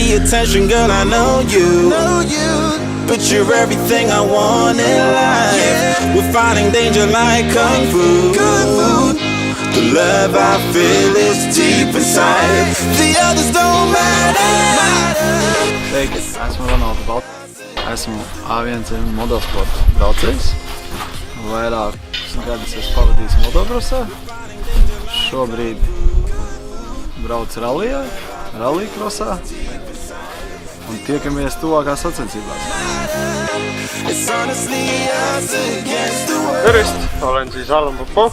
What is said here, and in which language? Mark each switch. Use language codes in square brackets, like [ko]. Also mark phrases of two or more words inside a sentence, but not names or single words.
[en] attention, girl, I know you. But you're everything I want in life. We're fighting danger like Kung Fu. The love I feel is deep inside. The others don't matter. [lv] Sveiki, esmu Ronalds Balts. Esmu A1 motosporta braucējs. Vairākus gadus esmu pavadījis motokrosā. Šobrīd braucu rallykrosā. Un tiekamies tuvākās sacensībās. [et] Tervist, olen siis Allan Popov.